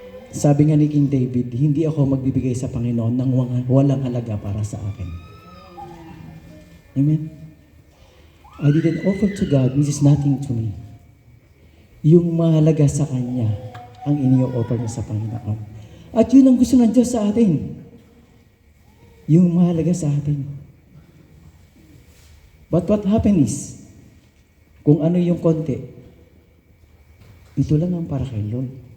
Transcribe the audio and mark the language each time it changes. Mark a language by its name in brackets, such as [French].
[Filipino] Sabi nga ni King David, hindi ako magbibigay sa Panginoon ng walang halaga para sa akin. [English] Amen? I didn't offer to God, which is nothing to me. [Filipino] Yung mahalaga sa Kanya, ang inyo-offer niya sa Panginoon. At yun ang gusto ng Diyos sa atin. Yung mahalaga sa atin. [English] But what happened is, [Filipino] kung ano yung konti, ito lang ang para kay Lord.